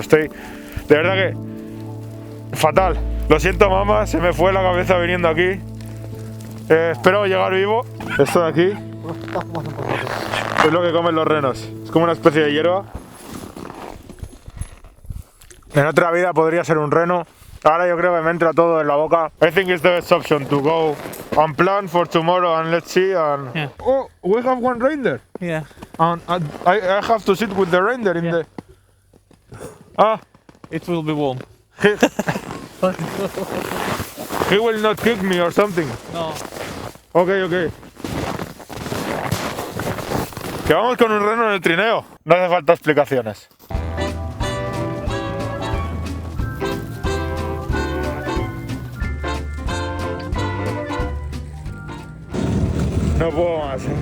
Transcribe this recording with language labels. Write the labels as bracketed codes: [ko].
[es] Estoy, de verdad que, fatal. Lo siento, mamá, se me fue la cabeza viniendo aquí. Espero llegar vivo. Esto de aquí es lo que comen los renos. Es como una especie de hierba. En otra vida podría ser un reno. Ahora yo creo que me entra todo en la boca. [en] I think it's the best option to go and plan for tomorrow and let's see. And Yeah. Oh, we have one reindeer. Yeah. And I have to sit with the reindeer in the... Ah, It will be warm. he will not kick me or something. No. Ok. [es] Que vamos con un reno en el trineo. No hace falta explicaciones. No puedo más.